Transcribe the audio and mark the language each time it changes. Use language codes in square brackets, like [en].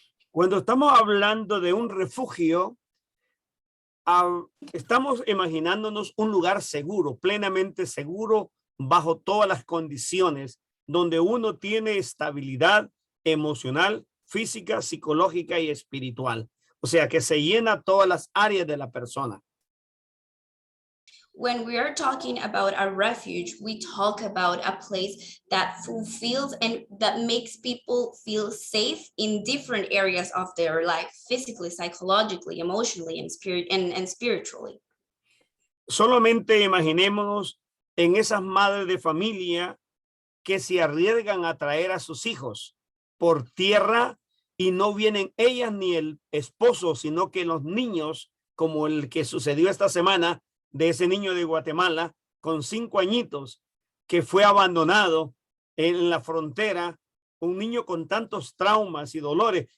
[es] Cuando estamos hablando de un refugio, estamos imaginándonos un lugar seguro, plenamente seguro, bajo todas las condiciones, donde uno tiene estabilidad emocional, física, psicológica y espiritual. O sea, que se llena todas las áreas de la persona. [en] When we are talking about a refuge, we talk about a place that fulfills and that makes people feel safe in different areas of their life, physically, psychologically, emotionally, and spiritually. [es] Solamente imaginémonos en esas madres de familia que se arriesgan a traer a sus hijos por tierra y no vienen ellas ni el esposo, sino que los niños, como el que sucedió esta semana, de ese niño de Guatemala con 5 añitos que fue abandonado en la frontera, un niño con tantos traumas y dolores.